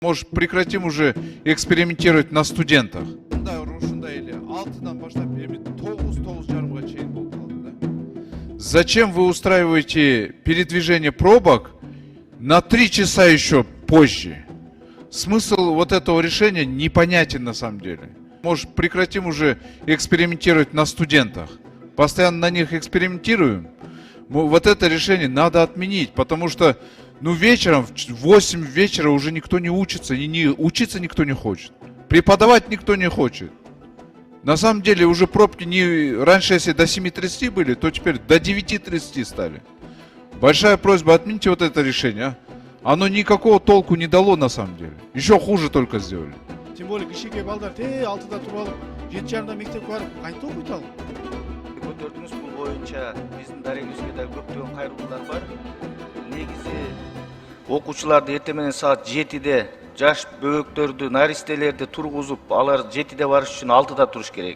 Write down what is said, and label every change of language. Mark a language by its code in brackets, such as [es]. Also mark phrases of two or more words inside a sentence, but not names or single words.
[ru] Может, прекратим уже экспериментировать на студентах? [ky] Да, ушундай эле. 6-дан баштап эми 9-9:30 чейин болуп калды да. [ru] Зачем вы устраиваете передвижение пробок на 3 часа еще позже? Смысл вот этого решения непонятен на самом деле. Может, прекратим уже экспериментировать на студентах? Постоянно на них экспериментируем. Вот это решение надо отменить, потому что вечером, в 8 вечера уже никто не учится, и учиться никто не хочет. Преподавать никто не хочет. На самом деле уже пробки раньше, если до 7:30 были, то теперь до 9:30 стали. Большая просьба, отмените вот это решение. Оно никакого толку не дало на самом деле. Еще хуже только сделали. Тем более [ky] кишиге балдар 6-да туруп алып, 7:30 мектепке барып кайта окуйт алып. Көтөрдүңүз, бул боюнча биздин дарегибизге да көптөгөн кайрылуулар бар. Негизи окуучуларды эртең менен саат 7-де жаш бөбөктөрдү, наристелерди тургузуп, алар 7-де барыш үчүн 6-да туруш керек.